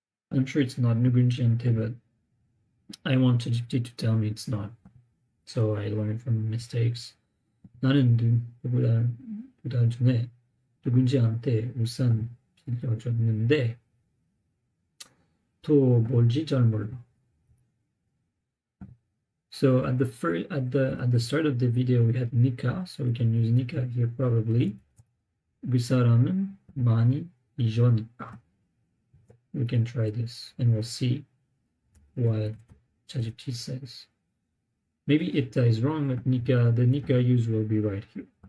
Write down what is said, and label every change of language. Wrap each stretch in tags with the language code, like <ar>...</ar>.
<en>I'm sure it's not 누군지한테, but I want ChatGPT to tell me it's not. So I learned from mistakes.</en> <ko>나는 두 달 전에 누군지한테 우산 빌려줬는데 또 뭘지 잘 몰라.</ko> <en>So at the start of the video we had Nika, so we can use Nika here probably.</en> <ko>그 사람은 많이 잊으니까.</ko> <en>We can try this and we'll see what ChatGPT says. Maybe it is wrong, but the Nika use will be right here.</en>